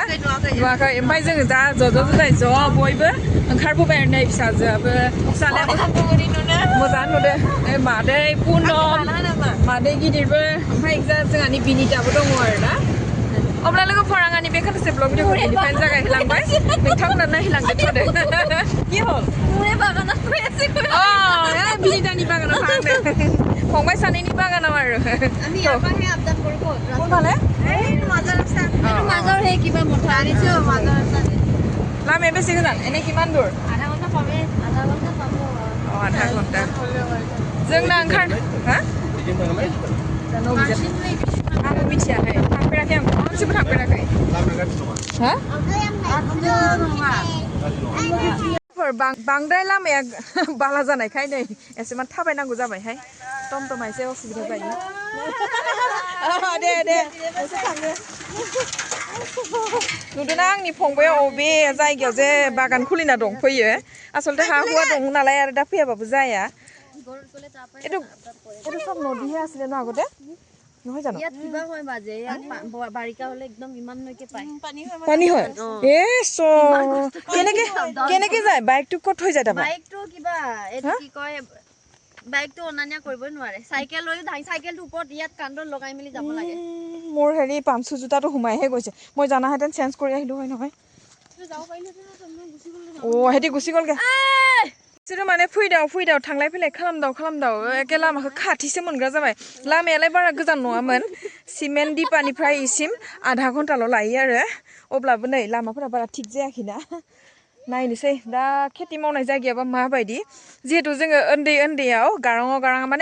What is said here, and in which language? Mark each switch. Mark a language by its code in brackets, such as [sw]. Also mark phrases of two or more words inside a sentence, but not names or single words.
[brx] नुवाखै ओमफ्राय जोङो दा ज' बयबो ओंखारबोबाय आरो नै फिसाजोआबो फिसालायाबो मोजां नुदो मादै पुनम मादै गिदिरबो ओमफ्राय जोंहानि बिनिताबो दङ आरो ना अब्ला लोगोफोर आंहानि बे खाथासे ब्लग भिडिअखौ बेनिफ्रायनो जागायलांबाय नोंथांमोना नायलांदो थ'दो [as] কি হল [brx] मुए बागानाव फैयासै बिनितानि बागानाव थांदो फंबाय सानैनि बागानाव आरो [as] আমি ইয়াৰপাহে আপডাউন কৰিব কোনফালে এই মাজৰ হে কিবা মঠা আনিছো মাজৰ লামে বেছি গোজান এনে কিমান দূৰ আধা ঘন্টা পাবে আধা ঘন্টা [brx] जोंना ओंखार हा आं मिथियाखै थांफेराखै आं खनसेबो थांफेराखै हा बांद्राय लामाया बाला जानायखाय नै एसेमान थाबायनांगौ जाबायहाय टमटमा एसे असुबिदा जायो दे नुदोंना आंनि फंबाया अबे जायगायाव जे बागान खुलिना दंफैयो आसलते हा हुआ दं नालाय आरो दा फैयाबाबो जाया [as] এইটো সব নদীহে আছিলে ন আগতে নহয় জানো ইয়াত কিবা হয় বাজে ইয়াত বাৰিকা হলে একদম ইমানলৈকে পায় পানী হয় এ স কেনেকে যায় বাইকটো কত হৈ যায় তাৰপা বাইকটো কিবা এটো কি কয় বাইকটো অনানিয়া কৰিবই নোৱাৰে সাইকেল লৈ সাইকেলটো ওপৰত ইয়াত কান্দৰ লগাই মেলি যাব লাগে মোৰ হেৰি পামচু জোতাটো হুমাইহে গৈছে মই জানাহেতেন চেঞ্জ কৰি আহিলো হয় নহয় যাব পাৰিলেহেতেন গুচি গ'ল অ হেতি গুচি গ'লগে [brx] बिसोरो माने फैदाव थांलाय फैलाय खालामदाव एके लामाखौ खाथिसो मोनग्रा जाबाय लामायालाय बारा गोजान नङामोन सिमेन्ट दिपानिफ्राय इसिम आधा घन्टाल' लायो आरो अब्लाबो नै लामाफोरा बारा थिग जायाखैना नायनोसै दा खेथि मावनाय जायगायाबा माबायदि जिहेतु जोङो उन्दैयाव गाराङाव माने